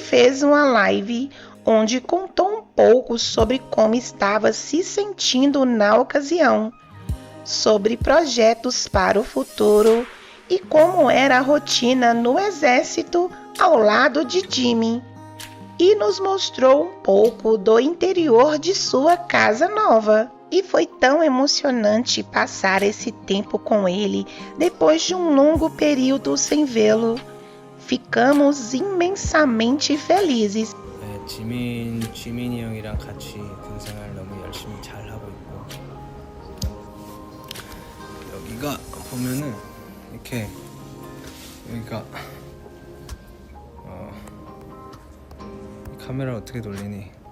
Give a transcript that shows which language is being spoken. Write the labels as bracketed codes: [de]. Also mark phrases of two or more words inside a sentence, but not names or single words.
[pt] fez uma live onde contou um pouco sobre como estava se sentindo na ocasião, sobre projetos para o futuro e como era a rotina no exército ao lado de Jimin, e nos mostrou um pouco do interior de sua casa nova. E foi tão emocionante passar esse tempo com ele depois de um longo período sem vê-lo. Ficamos imensamente felizes. [ko] 지민이 형이랑 같이 군 생활 너무 열심히 잘 하고 있고, 여기가 보면은 이렇게 여기가 카메라 어떻게 돌리니?